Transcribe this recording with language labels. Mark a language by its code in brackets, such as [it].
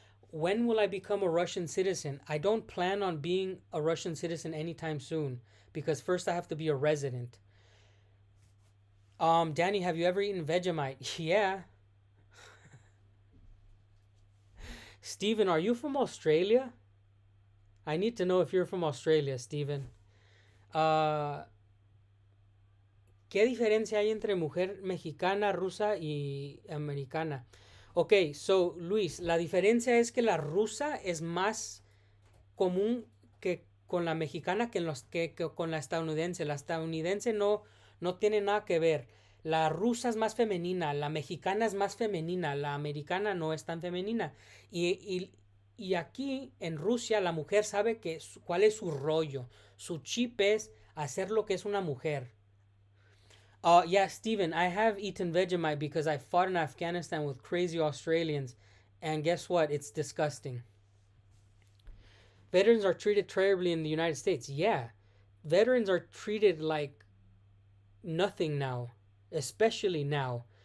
[en] When will I become a Russian citizen? I don't plan on being a Russian citizen anytime soon because first I have to be a resident. Danny, have you ever eaten Vegemite? Yeah. Steven, are you from Australia? I need to know if you're from Australia, Steven. [es] Uh, ¿Qué diferencia hay entre mujer mexicana, rusa y americana? [en] Ok, so [es] Luis, la diferencia es que la rusa es más común que con la mexicana que con la estadounidense. La estadounidense no tiene nada que ver. La rusa es más femenina, la mexicana es más femenina, la americana no es tan femenina. Y aquí en Rusia la mujer sabe cuál es su rollo. Su chip es hacer lo que es una mujer. [en] Yeah, Steven, I have eaten Vegemite because I fought in Afghanistan with crazy Australians. And guess what? It's disgusting. Veterans are treated terribly in the United States. Yeah, veterans are treated like nothing now, especially now.